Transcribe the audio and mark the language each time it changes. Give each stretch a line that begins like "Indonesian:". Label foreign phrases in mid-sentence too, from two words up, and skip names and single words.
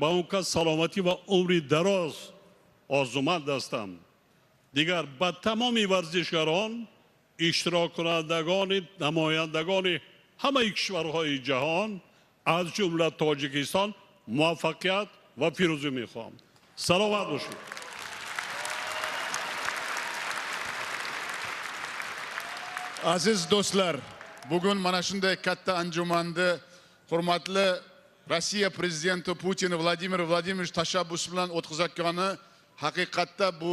Tajik: Ба он кас саломатӣ ва умри дароз орзуманд ҳастам. Дигар ба тамоми варзишгарон, иштироккунандагони, намояндагони ҳамаи кишварҳои ҷаҳон, аз ҷумла Тоҷикистон муваффақият ва пирӯзӣ мехоҳам. Саломат бошед.
Uzbek: Aziz do'stlar, bugun mana shunday katta anjumanni hurmatli Rossiya prezidenti Putin Vladimir Vladimirovich tashabbusi bilan o'tkazayotgani haqiqatda bu